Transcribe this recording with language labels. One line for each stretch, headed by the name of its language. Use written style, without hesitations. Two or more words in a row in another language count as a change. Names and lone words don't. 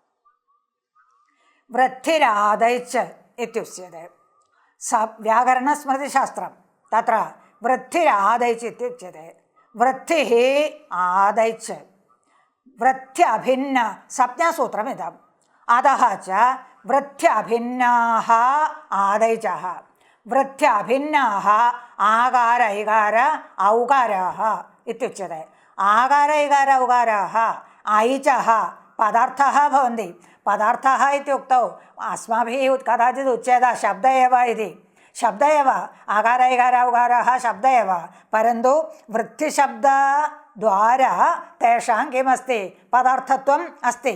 Sanskrit: वृत्तिरादैच इत्युच्यते व्याकरणस्मृतिशास्त्रं. तत्र वृत्तिरादैच इत्युच्यते. वृत्तिः आदैच वृत्त्यभिन्न संज्ञासूत्रमिदम्. अतः च വൃത്യഭിന്നാഃ ആദൈചഃ. വൃത്യഭിന്നാഃ ആകാര ഇകാര ഔകാരാः ഇത്യുച്യത്തെ. ആകാര ഇകാര ഔകാരാः ऐचः पदार्थः भवन्ति. पदार्थः इत्युक्तौ अस्माभिः कदाचित् उच्यते शब्द एव इति. शब्द एव, आकार इकार औकारः शब्द एव, परन्तु वृत्तिशब्दद्वारा तेषां किमस्ति, पदार्थत्वम् अस्ति.